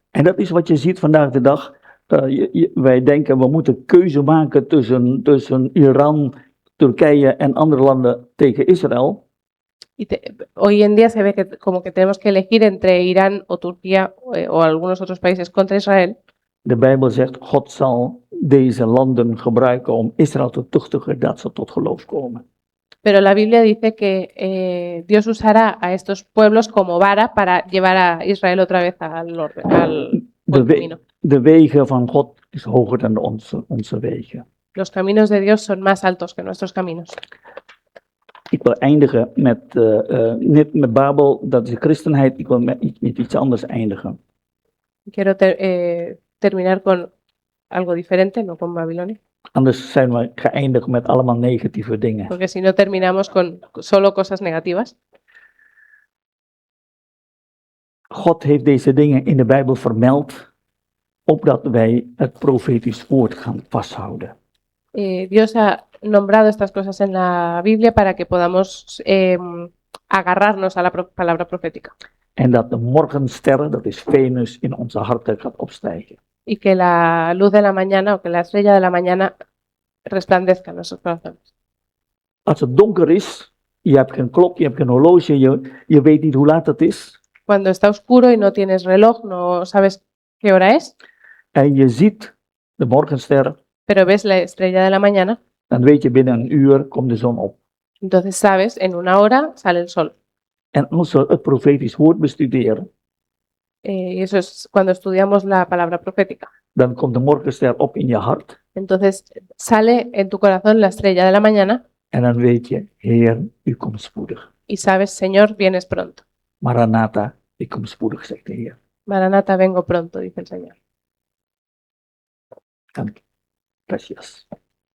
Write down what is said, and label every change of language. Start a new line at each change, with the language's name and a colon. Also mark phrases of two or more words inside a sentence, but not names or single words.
Dutch: En dat is wat je ziet vandaag de dag. Wij denken we moeten keuze maken tussen Iran, Turkije en andere landen tegen Israël.
Spanish: Hoy en día se ve que como que tenemos que elegir entre Irán o Turquía o algunos otros países contra Israel.
Dutch: De Bijbel zegt, God zal deze landen gebruiken om Israël te tuchtigen dat ze tot geloof komen.
Spanish: Pero la Biblia dice que Dios usará a estos pueblos como vara para llevar a Israel otra vez al orden, al buen camino.
Dutch: De wegen van God is hoger dan onze wegen.
Spanish: Los caminos de Dios son más altos que nuestros caminos.
Dutch: Ik wil eindigen met, niet met Babel, dat is de christenheid. Ik wil met iets anders eindigen.
Spanish: Quiero terminar con algo diferente, no con Babilonia.
Dutch: Anders zijn we geëindigd met allemaal negatieve dingen.
Spanish: Porque si no terminamos con solo cosas negativas.
Dutch: God heeft deze dingen in de Bijbel vermeld, opdat wij het profetisch woord gaan vasthouden.
Spanish: Dios ha nombrado estas cosas en la Biblia para que podamos agarrarnos a la palabra profética.
Dutch: En dat de morgensterren, dat is Venus, in onze harten gaat opstijgen.
Spanish: Y que la luz de la mañana o que la estrella de la mañana resplandezca en nuestros corazones.
Dutch: Als het donker is, je hebt geen klok, je hebt geen horloge, je weet niet hoe laat het is.
Spanish: Cuando está oscuro y no tienes reloj, no sabes qué hora es,
Dutch: En je ziet de morgensterren,
Spanish: pero ves la estrella de la mañana,
Dutch: dan weet je binnen een uur komt de zon op.
Spanish: entonces sabes, en una hora sale el sol.
Dutch: En als we het profetisch woord bestuderen,
Spanish: Y eso es cuando estudiamos la palabra profética.
Dutch: dan komt de morgenster op in je hart.
Spanish: Entonces sale en tu corazón la estrella de la mañana
Dutch: En dan weet je, Heer, u komt spoedig.
Spanish: y sabes, Señor, vienes pronto.
Dutch: Maranatha, ik kom spoedig, zegt de Heer.
Spanish: Maranata, vengo pronto, dice el Señor.
Dutch: Dank je.
Spanish: Gracias.